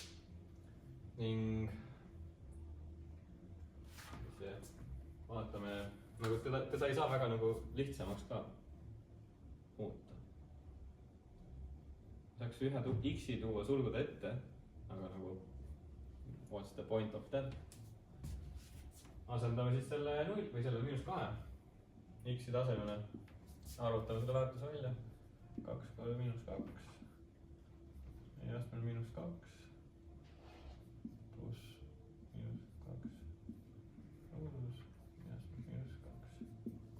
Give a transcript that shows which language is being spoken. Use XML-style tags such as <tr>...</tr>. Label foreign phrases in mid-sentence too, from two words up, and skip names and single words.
<et>Ning vaatame, nagu teda ei saa väga nagu lihtsamaks ka muuta. Saaks ühe x-i tuua sulgude ette, aga nagu</et> <en>what's the point of that?</en> <et>Asendame siis selle 0 või selle -2 x-i tasemele. Arvutame seda väärtuse välja. 2 korda -2. Ja astmel -2 pluss -2 ruudus ja astmel -2.</et>